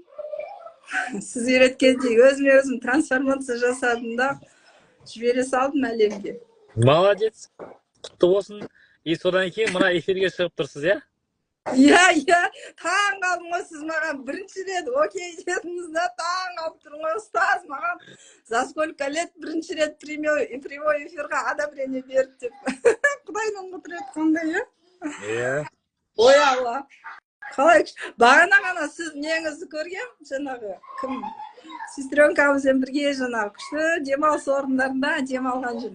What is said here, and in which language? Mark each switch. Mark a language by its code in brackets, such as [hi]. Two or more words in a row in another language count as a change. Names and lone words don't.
[kk] Сіз үйреткендей өзім трансформация жасадым да, жібере салдым әлемге. Молодец. Құтты болсын. Содан кейін мына эфирге шығып тұрсыз, иә? Иә, таң қалдым ғой, сіз маған бірінші рет окей дедіңіз да, таң қалып тұрмын ғой, ұстаз маған [ru] за сколько лет [kk] бірінші рет прямой эфирға одобрение берді деп. Құдайдың құдіреті қандай, иә? Иә. Ой алла. Қалай, бағана ғана сіз неңізді көргем, жаңағы кім? Сестренкамызбен бірге жаңағы күшті демалыс орындарында демалған жүрмін.